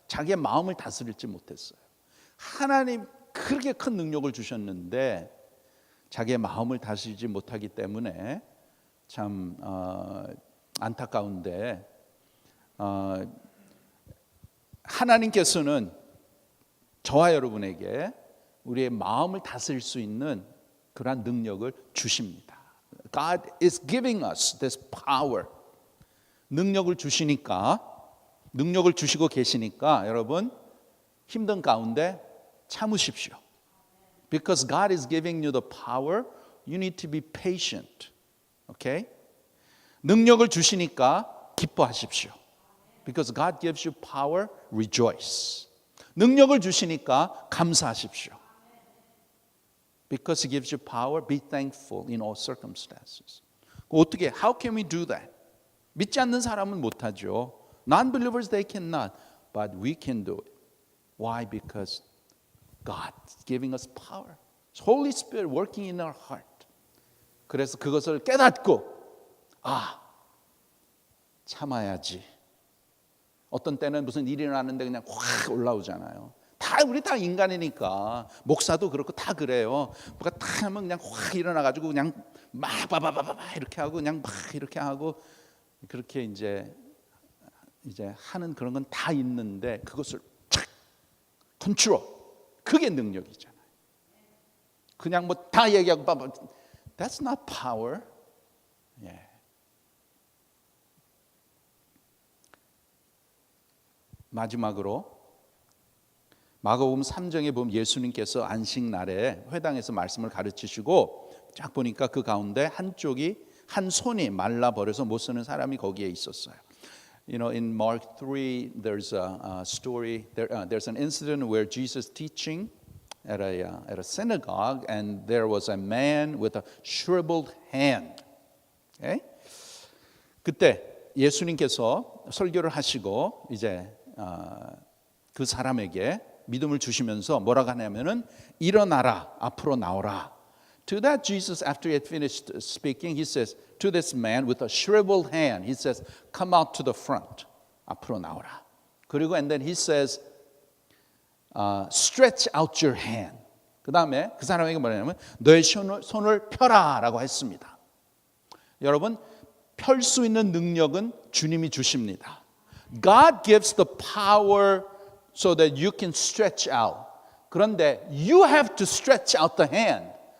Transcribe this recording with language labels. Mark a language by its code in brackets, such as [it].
[ko] 자기의 마음을 다스리지 못했어요. 하나님 그렇게 큰 능력을 주셨는데 자기의 마음을 다스리지 못하기 때문에 참 안타까운데 하나님께서는 저와 여러분에게 우리의 마음을 다스릴 수 있는 그러한 능력을 주십니다. [en] God is giving us this power. [ko] 능력을 주시니까, 능력을 주시고 계시니까 여러분 힘든 가운데 참으십시오. [en] Because God is giving you the power, you need to be patient. Okay? [ko] 능력을 주시니까 기뻐하십시오. [en] Because God gives you power, rejoice. [ko] 능력을 주시니까 감사하십시오. [en] Because He gives you power, be thankful in all circumstances. [ko] 어떻게? [en] How can we do that? [ko] 믿지 않는 사람은 못하죠. [en] Non-believers, they cannot. But we can do it. Why? Because God is giving us power. Holy Spirit working in our heart. [ko] 그래서 그것을 깨닫고 참아야지. 어떤 때는 무슨 일이 일어나는데 그냥 확 올라오잖아요. 우리 다 인간이니까 목사도 그렇고 다 그래요. 뭐가 다 하면 그냥 확 일어나가지고 그냥 막 바바바바 이렇게 하고 그냥 막 이렇게 하고 그렇게 이제 하는 그런 건 다 있는데 그것을 착 컨트롤 그게 능력이잖아요. 그냥 뭐 다 얘기하고 바바 [en] That's not power. [ko] 예. 마지막으로 마가복음 3장에 보면 예수님께서 안식날에 회당에서 말씀을 가르치시고 딱 보니까 그 가운데 한 손이 말라버려서 못 쓰는 사람이 거기에 있었어요. [en] You know, in Mark 3, there's a story. There's an incident where Jesus teaching at a synagogue, and there was a man with a shriveled hand. Okay? [ko] 그때 예수님께서 설교를 하시고 이제 그 사람에게 믿음을 주시면서 뭐라고 하냐면은 일어나라 앞으로 나오라. [en] To that Jesus, after he had finished speaking, he says to this man with a shriveled hand, he says, "Come out to the front." [ko] 앞으로 나오라. 그리고 [en] and then he says, "Stretch out your hand." [ko] 그 다음에 그 사람에게 뭐냐면 너의 손을 펴라라고 했습니다. 여러분 펼 수 있는 능력은 주님이 주십니다. [en] God gives the power so that you can stretch out. [ko] 그런데 [en] you have to stretch out the hand.